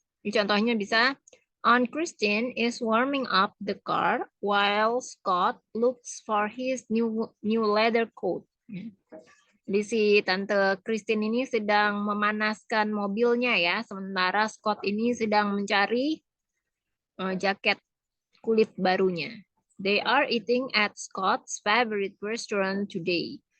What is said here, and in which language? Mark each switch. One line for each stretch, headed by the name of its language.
Indonesian: Jadi contohnya bisa
English: Aunt Christine is warming up the car while Scott looks for his new leather coat.
Indonesian: Jadi si Tante Christine ini sedang memanaskan mobilnya ya, sementara Scott ini sedang mencari jaket kulit barunya.
English: They are eating at Scott's favorite restaurant today.